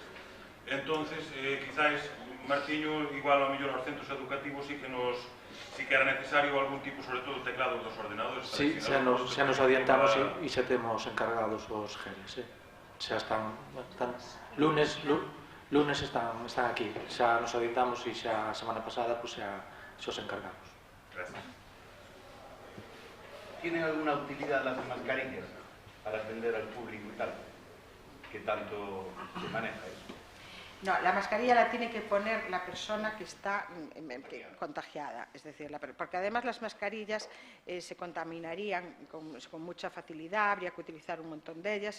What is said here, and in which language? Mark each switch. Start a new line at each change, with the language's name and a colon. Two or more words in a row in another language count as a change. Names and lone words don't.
Galician: Entonces, quizáis, Martiño, igual ao mellor aos centros educativos sí que era necesario algún tipo, sobre todo, teclado dos ordenadores. Sí, xa nos adiantamos e xa temos encargados os geles. Xa están lunes están aquí. Xa nos adiantamos e xa a semana pasada pues, xa os encargamos.
Spanish: Gracias. ¿Tienen alguna utilidad las mascarillas para atender al público y tal? ¿Qué tanto se maneja eso? No, la mascarilla la tiene que poner la persona que está contagiada, es decir, porque además las mascarillas se contaminarían con mucha facilidad, habría que utilizar un montón de ellas.